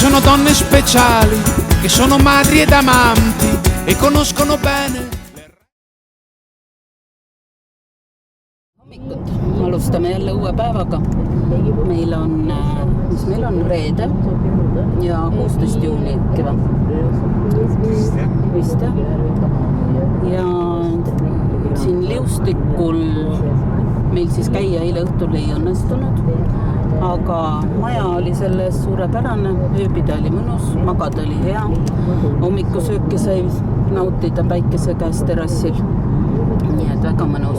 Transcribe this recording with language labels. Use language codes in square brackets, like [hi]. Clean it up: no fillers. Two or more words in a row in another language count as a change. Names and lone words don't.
[it] donne speciali che sono madri ed amanti e conoscono bene. [et] Alustame jälle uue päevaga. Meil on reede ja 16 juuni äkki vist jah. Ja siin Liustikul meil siis käia eile õhtul ei õnnestunud, aga maja oli selles suurepärane, ööbida oli mõnus, magada oli hea, hommikusööki sai nautida päikese käes terrassil, nii et väga mõnus.